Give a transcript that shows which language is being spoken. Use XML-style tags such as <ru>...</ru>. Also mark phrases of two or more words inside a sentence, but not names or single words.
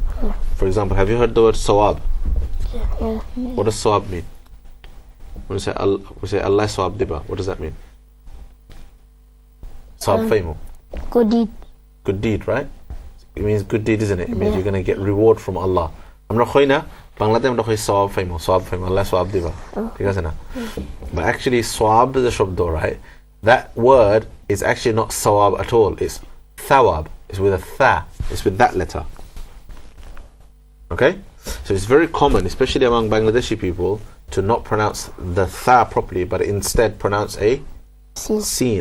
<en>For example, have you heard the word sawab? What does sawab mean? When we say Allah sawab diba, what does that mean?</en> <bn>সওয়াব ফাইমো.</bn> <en>Good deed. Good deed, right? It means good deed, isn't it? It means you're going to get reward from Allah.</en> <bn>আমরা কইনা Bangladesh আমরা কই সওয়াব ফাইমো Allah সওয়াব দিবা. ঠিক আছে না?</bn> <en>But actually sawab is a shabdo, right? That word is actually not sawab at all. It's thawab. It's with a tha. It's with that letter. Okay? So it's very common, especially among Bangladeshi people, to not pronounce the tha properly, but instead pronounce a seen.</en>